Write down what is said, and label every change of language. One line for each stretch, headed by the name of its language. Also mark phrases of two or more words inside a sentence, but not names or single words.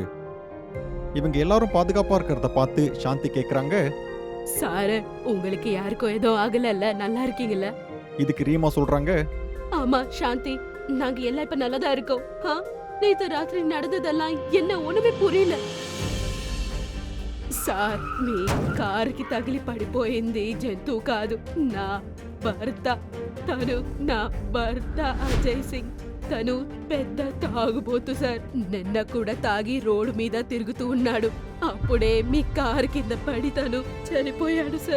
Tamil: இவங்க எல்லாரும் பாதுகாப்பா இருக்கிறத பார்த்து சாந்தி கேக்குறாங்க. சார், உங்களுக்கு யாருக்கும் ஏதோ ஆகலல்ல? நல்லா இருக்கீங்கல்ல? இதுக்கு ரீமா சொல்றாங்க. ஆமா சாந்தி, நாங்க எல்லாம் இப்ப நல்லதா இருக்கோம். நேத்து ராத்திரி நடந்ததெல்லாம் என்ன ஒண்ணுமே పుரியல.
Telugu: సార్, మీ కారుకి తగిలి పడిపోయింది జంతువు కాదు, నా భర్త. తను నా భర్త అజయ్ సింగ్. తను పెద్ద తాగుబోతు సార్. నిన్న కూడా తాగి రోడ్డు మీద తిరుగుతూ ఉన్నాడు. అప్పుడే మీ కారు కింద పడి తను చనిపోయాడు సార్.